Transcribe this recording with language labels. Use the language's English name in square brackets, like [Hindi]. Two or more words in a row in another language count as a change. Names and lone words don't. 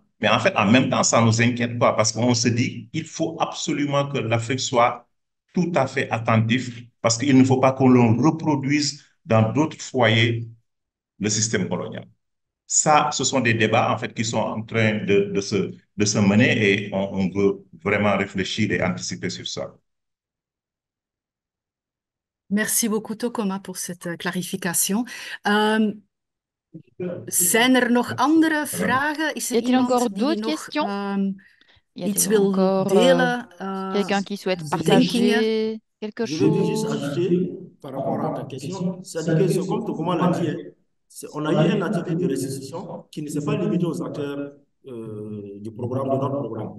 [French] Mais en fait, en même temps, ça ne nous inquiète pas parce qu'on se dit qu'il faut absolument que l'Afrique soit tout à fait attentive parce qu'il ne faut pas qu'on le reproduise dans d'autres foyers le système colonial. Ça, ce sont des débats en fait qui sont en train de se mener et on veut vraiment réfléchir et anticiper sur ça. Merci beaucoup, Tokoma, pour cette clarification. [Dutch] Zijn er nog andere vragen? Is er [French] Y a-t-il [Dutch] iemand [French] encore [Dutch] die [French] d'autres [Dutch] nog [French] questions? Y [Dutch] iets [French] a-t-il [Dutch] wil [French] encore [Dutch] delen? [French] quelqu'un qui souhaite [Dutch] bedenkingen? [French] partager quelque Je vais juste chose? ajouter par rapport à ta question, c'est-à-dire que c'est comme Tokoma l'a dit, hein, on a eu un atelier de restitution qui ne s'est pas limité aux acteurs du programme, de notre programme.